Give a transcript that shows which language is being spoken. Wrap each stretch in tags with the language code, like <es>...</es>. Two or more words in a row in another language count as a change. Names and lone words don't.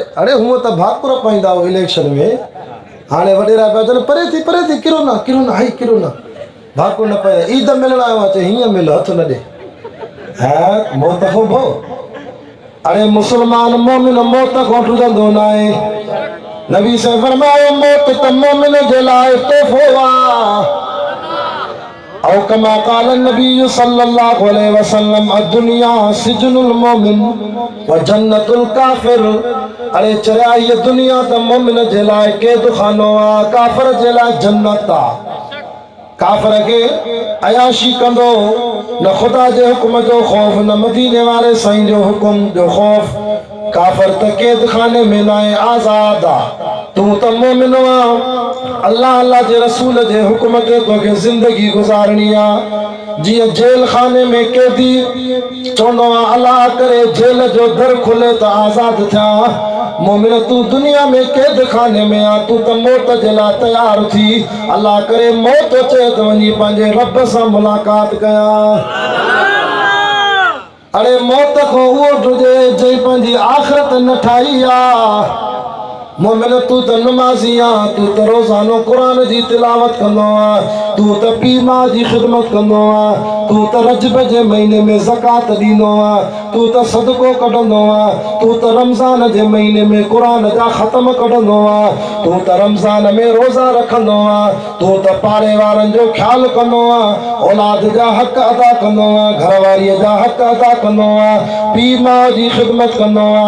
<sd>अड़े हूअं त भाकुर पाईंदा हो इलेक्शन में, हाणे वॾेरा पिया चवनि परे थी किरो न हाई किरो न, भाकुर न पए, ईद मिलण आयो आहे, चए हीअं मिल, हथ न ॾे। हा मौत खां भउ। अड़े मुसलमान मोमिन मौत खां ॾुधंदो न आहे। नबी से फरमायो मौत त मोमिन जे लाइ तोहफ़ो आहे।</sd> <ar>أو كما قال النبي صلى الله عليه وسلم الدنيا سجن المؤمن وجنة الكافر.</ar> <sd>अरे चरिया ये दुनिया त मोमिन जे लाइ कैद खानो आहे, काफ़िर जे लाइ जन्नत आहे। काफ़िर खे अयाशी कंदो, न ख़ुदा जे हुक्म जो ख़ौफ़, न मदीने वारे साईं जो हुक्म जो ख़ौफ़। काफ़िर त कैद खाने में न आहे, आज़ाद आहे। तूं त मोमिन आहे, अल्लाह अल्लाह जे रसूल जे हुक्म ते तोखे ज़िंदगी गुज़ारणी आहे। जीअं जेल खाने में कैदी चवंदो आहे अल्लाह करे जेल जो दर खुले त आज़ाद थिया, मोमिन तू दुनिया में कैद खाने में आ, तू त मौत जे लाइ तयार थी, अल्लाह करे मौत अचे त वञी पंहिंजे रब सां मुलाक़ात कयां। अरे मौत खां उहो ॾुजे जंहिं पंहिंजी आख़िरत न ठाही आहे। मोमिन तू त नमाज़ी आ, तू त रोज़ानो कुरान जी तिलावत कंदो आ, तू त पीउ माउ जी ख़िदमत कंदो आ, तू त रजब जे महीने में ज़कात ॾींदो आ, तू त सदको कढंदो आ, तू त रमज़ान जे महीने में कुरान जा ख़तम कढंदो आ, तू त रमज़ान में रोज़ा रखंदो आ, तू त पाड़े वारनि जो ख़्यालु कंदो आ, औलाद जा हक़ अदा कंदो आ, घरवारीअ जा हक़ अदा कंदो आ, पीउ माउ जी ख़िदमत कंदो आ।</sd>